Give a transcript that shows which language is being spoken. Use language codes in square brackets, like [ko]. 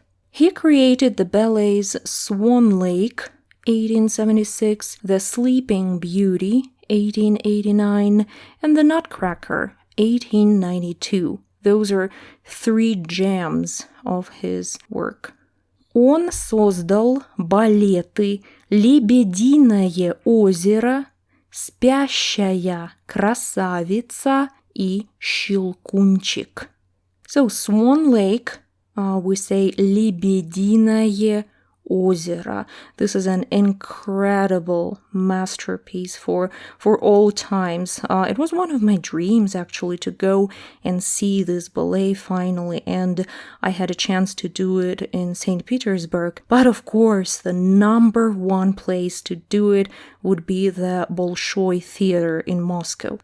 [en] He created the ballets Swan Lake, 1876, The Sleeping Beauty, 1889, and The Nutcracker, 1892. Those are 3 gems of his work. [ru] Он создал балеты «Лебединое озеро», «Спящая красавица» и «Щелкунчик». [en] So Swan Lake, we say [ru] «Лебединое озеро. [en] This is an incredible masterpiece for all times. It was one of my dreams, actually, to go and see this ballet finally, and I had a chance to do it in St. Petersburg. But of course, the number one place to do it would be the Bolshoi Theater in Moscow.